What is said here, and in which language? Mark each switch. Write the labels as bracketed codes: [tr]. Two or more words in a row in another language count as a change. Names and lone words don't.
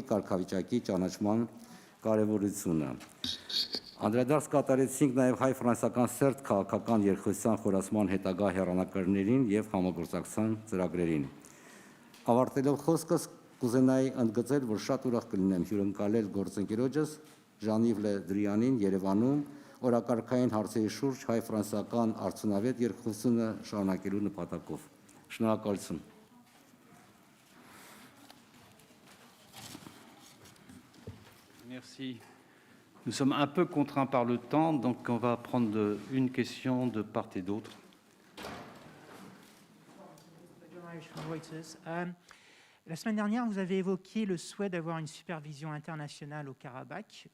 [hy] կարգավիճակի ճանաչման կարևորությունը։ Անդրադարձ կատարեցինք նաև հայ-ֆրանսիական սերտ քաղաքական երկխոսության խորացման հետագա հեռանկարներին և համագործակցության ծրագրերին։ Ավարտելով խոսքս կուզենայի ընդգծել, որ շատ ուրախ կլինեմ հյուրընկալել գործընկերոջս Ժան-Իվ Լե Դրիանին Երևանում օրակարգային հարցերի շուրջ հայ-ֆրանսիական արդյունավետ երկխոսությունը շարունակելու նպատակով։ Շնորհակալություն։ [fr] Merci. Nous sommes un peu contraints par le temps, donc on va prendre une question de part et d'autre. La semaine dernière, vous avez évoqué le souhait d'avoir une supervision internationale au Karabakh.